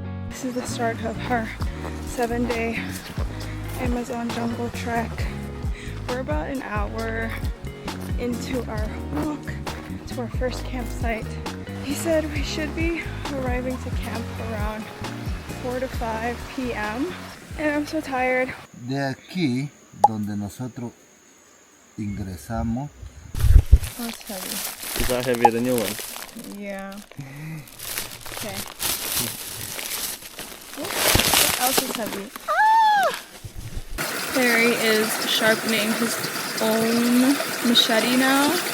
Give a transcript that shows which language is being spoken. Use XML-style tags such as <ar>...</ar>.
<en>This is the start of our 7-day Amazon jungle trek. We're about an hour into our walk to our first campsite. He said we should be arriving to camp around 4 to 5 p.m. and I'm so tired.</en> <es>De aquí, donde nosotros ingresamos.</es> <en>Oh, it's heavy. Is that heavier than your one? Yeah. Okay. What else is heavy? Ah! Perry is sharpening his own machete now.</en>